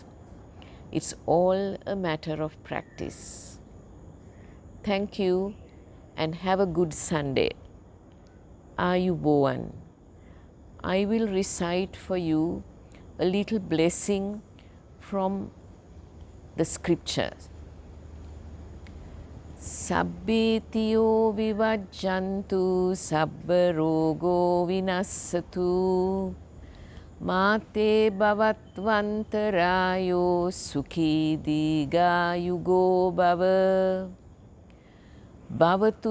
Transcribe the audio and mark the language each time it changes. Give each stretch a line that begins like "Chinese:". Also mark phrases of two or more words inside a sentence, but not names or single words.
English: It's all a matter of practice. Thank you and have a good Sunday. Ayubowan. I will recite for you a little blessing from the scriptures.
Pali: Sabbetiyo vivajjantu sabba rogo vinassatu mate bhavatvantarayo sukhi digayugo bhava bhavatu